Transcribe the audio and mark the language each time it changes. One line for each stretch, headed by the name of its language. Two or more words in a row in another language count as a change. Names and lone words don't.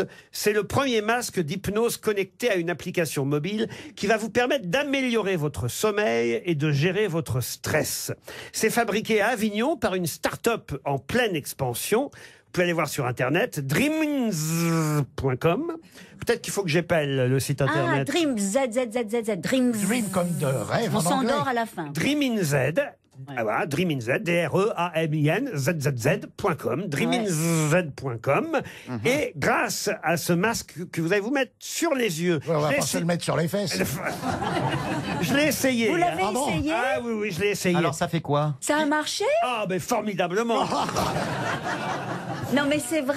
French: C'est le premier masque d'hypnose connecté à une application mobile qui va vous permettre d'améliorer votre sommeil et de gérer votre stress. C'est fabriqué à Avignon par une start-up en pleine expansion. Vous pouvez aller voir sur Internet, dreams.com. Peut-être qu'il faut que j'appelle le site Ah, Internet. Dream, Z, Dreams. Dream comme de rêve On en anglais. s'endort à la fin. Dream in Z. Ah voilà, Dream in Z, D-R-E-A-M-I-N, Z-Z-Z.com, dreaminz.com. Et grâce à ce masque que vous allez vous mettre sur les yeux, Ouais, on va je l'ai pas se le mettre sur les fesses. je l'ai essayé. Vous l'avez Ah bon essayé? Ah oui, je l'ai essayé. Alors, ça fait quoi? Ça a marché? Ah, mais formidablement. Non, mais c'est vrai.